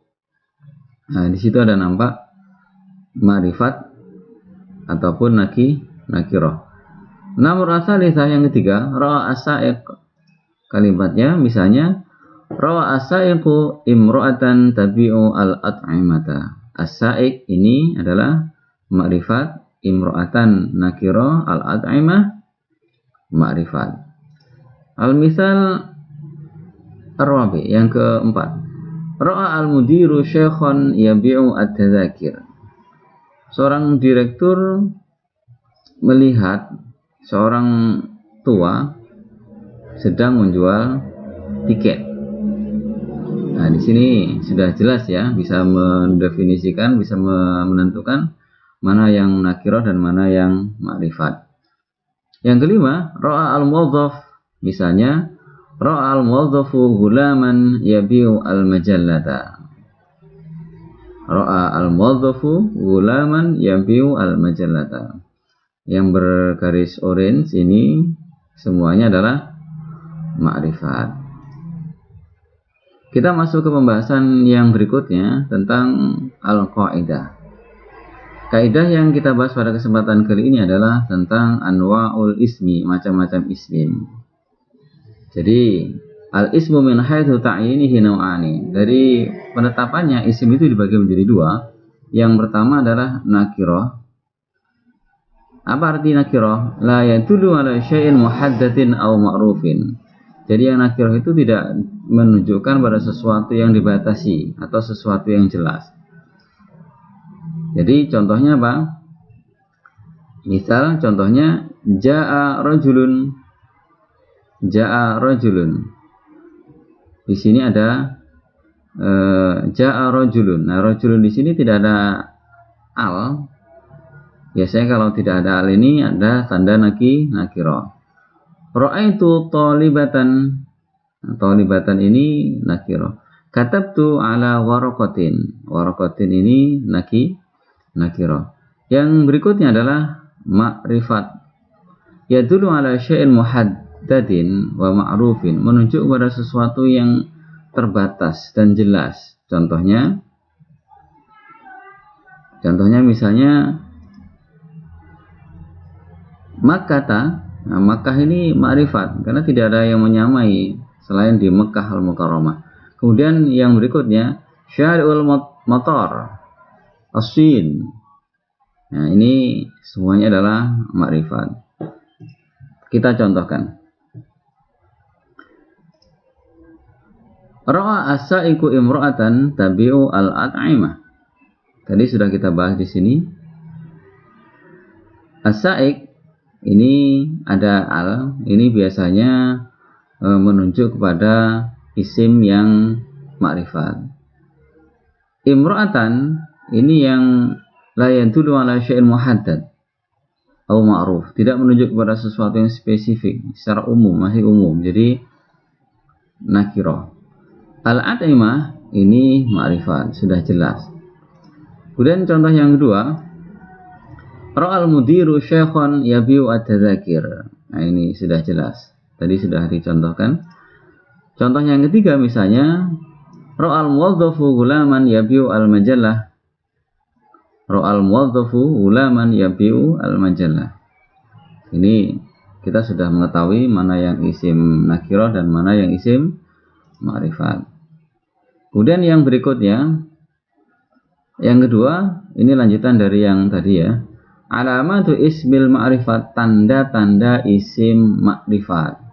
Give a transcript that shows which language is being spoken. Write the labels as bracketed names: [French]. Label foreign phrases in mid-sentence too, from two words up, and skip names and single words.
[Indonesian] Nah, di situ ada nampak ma'rifat ataupun nakirah. Namun asalisa yang ketiga, [Arabic] رأى السائق. [Indonesian] Kalimatnya misalnya [Arabic] رأى السائقُ امرأةً تبيعُ الأطعمةَ. [Indonesian] As-sa'iq ini adalah ma'rifat, imra'atan nakirah, al-at'imah ma'rifat. [Arabic] المثال الرابع, [Indonesian] yang keempat. [Arabic] رأى المديرُ شيخًا يبيعُ التذاكرَ. [Indonesian] Seorang direktur melihat seorang tua sedang menjual tiket. Nah, di sini sudah jelas ya, bisa mendefinisikan, bisa menentukan mana yang nakirah dan mana yang ma'rifat. Yang kelima, [Arabic] رأى الموظف. [Indonesian] Misalnya, [Arabic] رأى الموظفُ غلامًا يبيعُ المجلةَ. رأى الموظفُ غلامًا يبيعُ المجلةَ. [Indonesian] Yang bergaris orange ini semuanya adalah ma'rifat. Kita masuk ke pembahasan yang berikutnya tentang al-qaidah. Kaidah yang kita bahas pada kesempatan kali ini adalah tentang [Arabic] أنواع الاسم, [Indonesian] macam-macam ism. [Arabic] Jadi الاسم من حيث تعيينه نوعان. [Indonesian] Dari penetapannya isim itu dibagi menjadi dua. Yang pertama adalah nakirah. Apa arti nakirah? [Arabic] لا يدل على شيء محدد أو معروف. [Indonesian] Jadi yang nakirah itu tidak menunjukkan pada sesuatu yang dibatasi atau sesuatu yang jelas. Jadi contohnya apa? Misal contohnya [Arabic] جاء رجلٌ. جاء رجلٌ. [Indonesian] Di sini ada [Arabic] جاء رجلٌ. [Indonesian] Nah, rajulun di sini tidak ada al. Biasanya kalau tidak ada al ini ada tanda nakirah. [Arabic] رأيتُ طالبةً. [Indonesian] Talibatan ini nakirah. [Arabic] كتبتُ على ورقةٍ. [Indonesian] Waraqatin ini nakirah. Yang berikutnya adalah ma'rifat. [Arabic] يدل على شيء محدد ومعروف. [Indonesian] Menunjuk pada sesuatu yang terbatas dan jelas. Contohnya misalnya Makkah. Nah, Makkah ini ma'rifat karena tidak ada yang menyamai selain di Mekkah al-Mukarramah. Kemudian yang berikutnya [Arabic] شارع المطار السين. [Indonesian] Nah, ini semuanya adalah ma'rifat. Kita contohkan. [Arabic] رأى السائقُ امرأةً تبيعُ الأطعمة. [Indonesian] Tadi sudah kita bahas di sini. As-sa'iq ini ada al, ini biasanya menunjuk kepada isim yang ma'rifat. Imra'atan ini yang [Arabic] لا يدل على شيء محدد [Indonesian] atau ma'ruf, tidak menunjuk kepada sesuatu yang spesifik, secara umum, masih umum. Jadi nakirah. Al-at'imah ini ma'rifat, sudah jelas. Kemudian contoh yang kedua, [Arabic] رأى المديرُ شيخًا يبيعُ التذاكر. [Indonesian] Nah, ini sudah jelas. Tadi sudah dicontohkan. Contoh yang ketiga misalnya [Arabic] رأى الموظفُ غلامًا يبيعُ المجلة. رأى الموظفُ غلامًا يبيعُ المجلة. [Indonesian] Ini kita sudah mengetahui mana yang isim nakirah dan mana yang isim ma'rifat. Kemudian yang berikutnya, yang kedua, ini lanjutan dari yang tadi ya. [Arabic] علامات اسم المعرفة, [Indonesian] tanda-tanda isim ma'rifat.